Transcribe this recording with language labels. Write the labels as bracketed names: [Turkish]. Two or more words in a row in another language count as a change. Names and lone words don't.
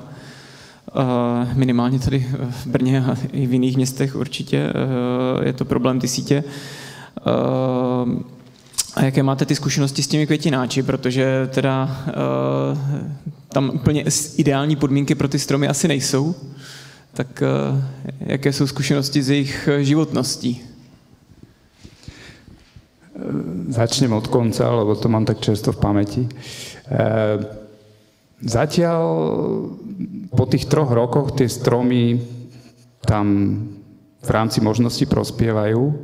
[Czech] Minimálně tady v Brně a i v jiných městech určitě je to problém ty sítě. A jaké máte ty zkušenosti s těmi květináči, protože teda tam úplně ideální podmínky pro ty stromy asi nejsou. Tak jaké jsou zkušenosti z jejich životností? [Slovak] Začnem od konca, lebo to mám tak čerstvo v pamäti. Zatiaľ po tých 3 rokoch tie stromy tam v rámci možností prospievajú.